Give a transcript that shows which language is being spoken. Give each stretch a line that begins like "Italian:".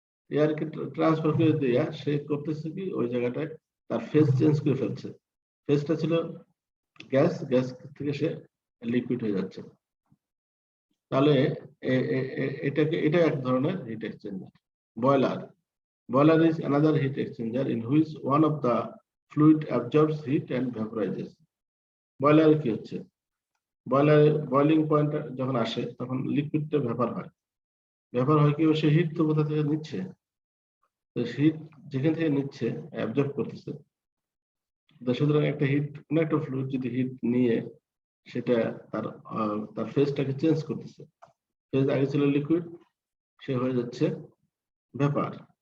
Bangla: এয়ারকে transfer করে দেয়া সে করতেছে কি, ওই জায়গাটায় তার ফেজ চেঞ্জ করে ফেলছে। ফেজটা ছিল গ্যাস থেকে সে লিকুইড হয়ে যাচ্ছে। তাহলে এটা এক ধরনের hit exchanger.
English: Boiler is another heat exchanger in which one of the fluid absorbs heat and vaporizes.
Bangla: বয়লারে কি হচ্ছে, বয়লিং পয়েন্ট যখন আসে তখন লিকুইডটা ভেপার হয় কি, সে হিট তো কোথা থেকে নিচ্ছে, তো হিট যেখান থেকে নিচ্ছে অ্যাবজর্ব করতেছে। সুতরাং একটা হিট, কোন একটা ফ্লুইড যদি হিট নিয়ে সেটা তার ফেজটাকে চেঞ্জ করতেছে, ফেজ আগে ছিল লিকুইড, সে হয়ে যাচ্ছে ভেপার।